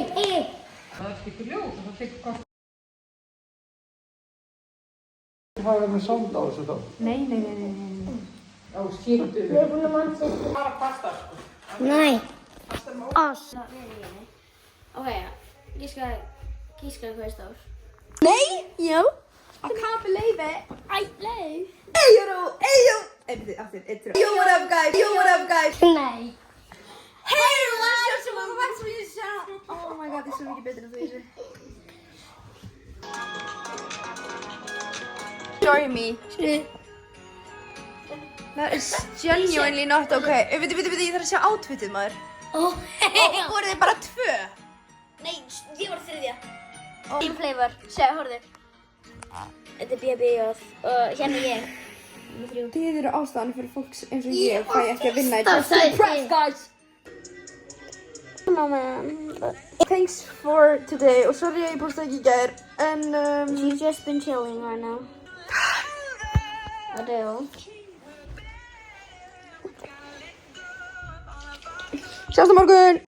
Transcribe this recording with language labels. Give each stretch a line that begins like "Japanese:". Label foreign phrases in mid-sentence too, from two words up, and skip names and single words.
Icelandic: Það er ekki ljós, það tekur hvað. Það er með sound á þessu þá. Nei. Já, skýrtu. Við erum búin að mann sér. Bara pasta sko. Nei. Oss. Ok, ég skal hvað er stór. Nei? Já.
English: I can't believe it.
Icelandic: Nei. Eyo. Aftur,
English: Yo, what up, guys?
Icelandic: Nei.
English: Hey, welcome back to my channel. Oh my god,
Icelandic: það er svo mikið betur en þú þessu.
English: Join me. That is genuinely not okay.
Icelandic: Veitu, ég þarf að sjá outfitið maður. Og voru þið bara 2? Nei, ég var 3.
English: Team flavor,
Icelandic: sjá, horfðu. Þetta er BB og hérna ég. Þið eru ástæðan fyrir fólks eins og ég fæ ekki að vinna í press, guys.
English: Thanks for today.
Icelandic: Og sorry að ég posta ekki í gær. En
English: She's just been chilling right now. Adele.
Icelandic: Sjáumst á morgun.